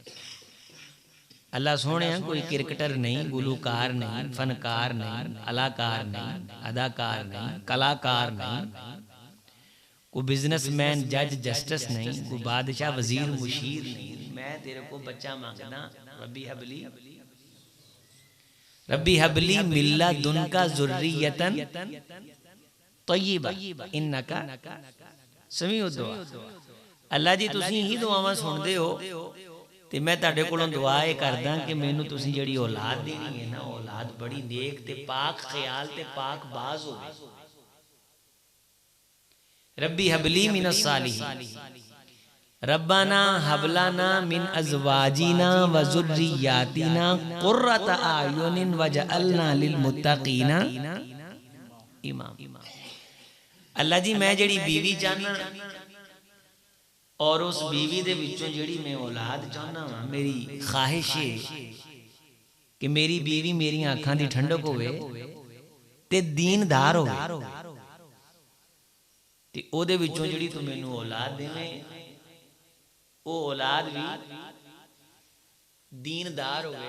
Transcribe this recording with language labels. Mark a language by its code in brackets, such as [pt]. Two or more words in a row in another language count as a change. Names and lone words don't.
[ur] اللہ سوہنے کوئی کرکٹر نہیں، گلوکار نہیں، فنکار نہیں، الاکار نہیں، اداکار نہیں، کلاکار نہیں، کوئی بزنس مین، جج، جسٹس نہیں، کوئی بادشاہ، وزیر، مشیر نہیں. [pa] میں تیرے کو بچہ منگنا, [ar] رب هب لي، رب هب لي من لدنك ذرية طيبة إنك سميع الدعاء. [pa] اللہ جی تسیں ہی دعاواں سندے ہو تے میں تہاڈے کولوں دعا یہ کردا کہ مینوں تسیں جہڑی اولاد دینی ہے نا، اولاد بڑی نیک تے پاک خیال تے پاک باز ہووے. [ar] رب هب لي من الصالحين، ربنا هب لنا من أزواجنا وذرياتنا قرة أعين واجعلنا للمتقين إماما. [pa] اللہ جی میں جہڑی بیوی چاہنا اور اس بیوی دے وچوں جہڑی میں اولاد چاہنا واں، میری خواہش ہے کہ میری بیوی میری اکھاں دی ٹھنڈک ہووے تے دیندار ہووے، تے اوہدے وچوں جہڑی تو مینوں اولاد دیویں وہ اولاد بھی دیندار ہووے.